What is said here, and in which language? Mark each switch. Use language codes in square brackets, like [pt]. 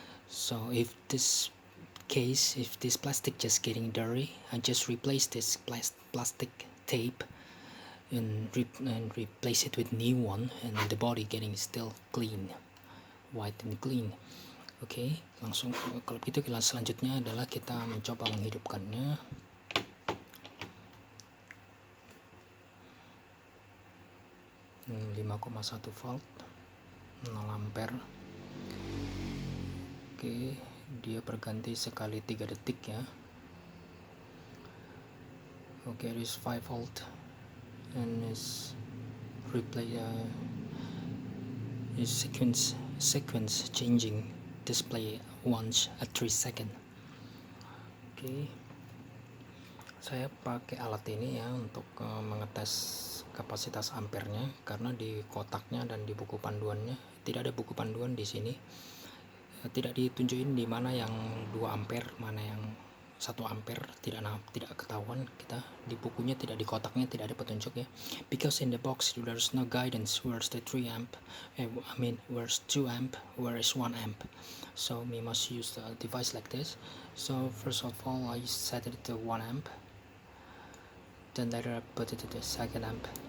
[en] So if this plastic just getting dirty, I just replace this plastic tape and replace it with new one, and the body getting still clean, white and clean. [id] Oke, langsung kalau gitu kelas selanjutnya adalah kita mencoba menghidupkannya. 5,1 volt, 0 ampere. Oke, dia berganti sekali 3 detik ya. [en] Oke, this 5 volt and is replay is sequence changing display once at 3 second. [id] Oke, saya pakai alat ini ya untuk mengetes kapasitas ampernya, karena di kotaknya dan di buku panduannya tidak ada buku panduan di sini, tidak ditunjukin di mana yang 2 ampere, mana yang 1 ampere, tidak ketahuan kita di bukunya, tidak di kotaknya tidak ada petunjuk ya, [en] because in the box there's no guidance where's the 3 amp, where's 2 amp, where is 1 amp. So we must use the device like this. So first of all I set it to 1 amp, then later I put it to the 2nd amp.